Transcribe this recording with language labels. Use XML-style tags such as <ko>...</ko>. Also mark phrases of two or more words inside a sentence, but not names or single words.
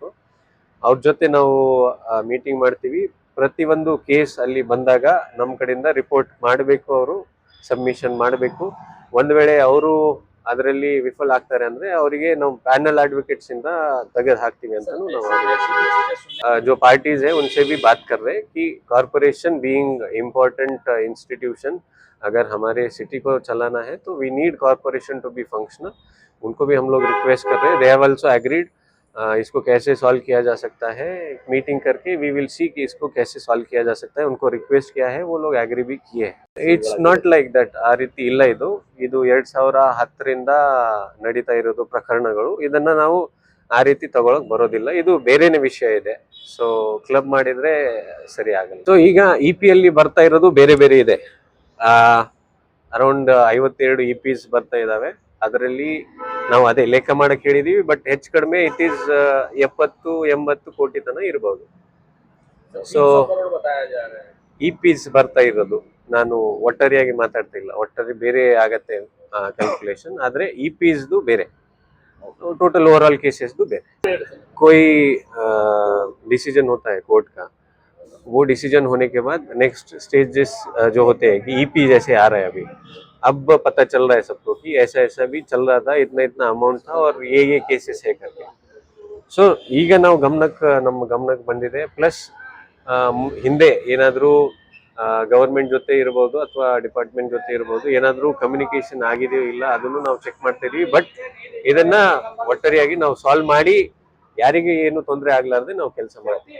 <kn>ಅವ್ರ ಜೊತೆ ನಾವು ಮೀಟಿಂಗ್ ಮಾಡ್ತೀವಿ. ಪ್ರತಿಯೊಂದು ಕೇಸ್ ಅಲ್ಲಿ ಬಂದಾಗ ನಮ್ಮ ಕಡೆಯಿಂದ ರಿಪೋರ್ಟ್ ಮಾಡಬೇಕು, ಅವರು ಸಬ್ಮಿಷನ್ ಮಾಡಬೇಕು. ಒಂದು ವೇಳೆ ಅವರು ಅದರಲ್ಲಿ ವಿಫಲ ಆಗ್ತಾರೆ ಅಂದ್ರೆ ಅವರಿಗೆ ನಾವು</kn> <en>panel advocates</en> <kn>ಇಂದ ತೆಗೆದು ಹಾಕ್ತೀವಿ ಅಂತಾನು ನಾವು</kn> <hi>जो पार्टीज है उनसे भी बात कर रहे हैं कि</hi> <en>corporation being important institution,</en> <hi>अगर हमारे सिटी को चलाना है तो</hi> <en>we need corporation to be functional.</en> <hi>उनको भी हम लोग रिक्वेस्ट कर रहे हैं.</hi> <en>They have also agreed.</en> <hi>इसको कैसे सॉल्व किया जा सकता है, मीटिंग करके</hi> <en>we will see</en> <hi>कि इसको कैसे सॉल्व किया जा सकता है. उनको रिक्वेस्ट किया है, वो लोग एग्री भी किए हैं.</hi> <en>It's not like that.</en> <kn>ಆ ರೀತಿ ಇಲ್ಲ. ಇದು 2010ರಿಂದ ನಡೀತಾ ಇರೋದು ಪ್ರಕರಣಗಳು. ಇದನ್ನ ನಾವು ಆ ರೀತಿ ತಗೊಳಕ್ ಬರೋದಿಲ್ಲ. ಇದು ಬೇರೆನೇ ವಿಷಯ ಇದೆ. ಸೊ ಕ್ಲಬ್ ಮಾಡಿದ್ರೆ ಸರಿ ಆಗಲ್ಲ. ಸೊ ಈಗ EP ಅಲ್ಲಿ ಬರ್ತಾ ಇರೋದು ಬೇರೆ ಬೇರೆ ಇದೆ. ಅರೌಂಡ್ 52 EPs ಬರ್ತಾ ಇದಾವೆ. ಅದರಲ್ಲಿ ನಾವು ಅದೇ ಲೆಕ್ಕ ಮಾಡಕ್ ಹೇಳಿದೀವಿ. ಬಟ್ ಹೆಚ್ಚು ಕಡಿಮೆ</kn> <en>it is</en> <kn>70-80 ಕೋಟಿ ತನ ಇರಬಹುದು. ಸೊ EPs ಬರ್ತಾ ಇರೋದು, ನಾನು ಒಟ್ಟಾರೆಯಾಗಿ ಮಾತಾಡ್ತಾ ಇಲ್ಲ, ಒಟ್ಟಾರೆ ಬೇರೆ ಆಗತ್ತೆ ಕ್ಯಾಲ್ಕುಲೇಷನ್. ಆದ್ರೆ EPsದು ಬೇರೆ,</kn> <en>total overall cases</en> <kn>ದು ಬೇರೆ.</kn> <hi>कोई डिसीजन होता है कोर्ट का, वो डिसीजन होने के बाद</hi> <en>next stages</en> <hi>जो होते हैं कि EP जैसे आ रहा है अभी, अब पता चल रहा है सबको कि ऐसा ऐसा भी चल रहा था, इतना इतना अमाउंट था और ये केसेस है करके.</hi> <kn>ಸೊ ಈಗ ನಾವು ನಮ್ಮ ಗಮನಕ್ಕೆ ಬಂದಿದೆ. ಪ್ಲಸ್ ಹಿಂದೆ ಏನಾದರೂ ಗವರ್ಮೆಂಟ್ ಜೊತೆ ಇರ್ಬೋದು ಅಥವಾ ಡಿಪಾರ್ಟ್ಮೆಂಟ್ ಜೊತೆ ಇರ್ಬೋದು, ಏನಾದರೂ ಕಮ್ಯುನಿಕೇಶನ್ ಆಗಿದೆಯೋ ಇಲ್ಲ ಅದನ್ನು ನಾವು ಚೆಕ್ ಮಾಡ್ತಾ ಇದೀವಿ. ಬಟ್ ಇದನ್ನ ಒಟ್ಟಾರೆಯಾಗಿ ನಾವು ಸಾಲ್ವ್ ಮಾಡಿ ಯಾರಿಗೆ ಏನು ತೊಂದರೆ ಆಗ್ಲಾರ್ದೆ ನಾವು ಕೆಲಸ ಮಾಡ್ತೀವಿ.</kn>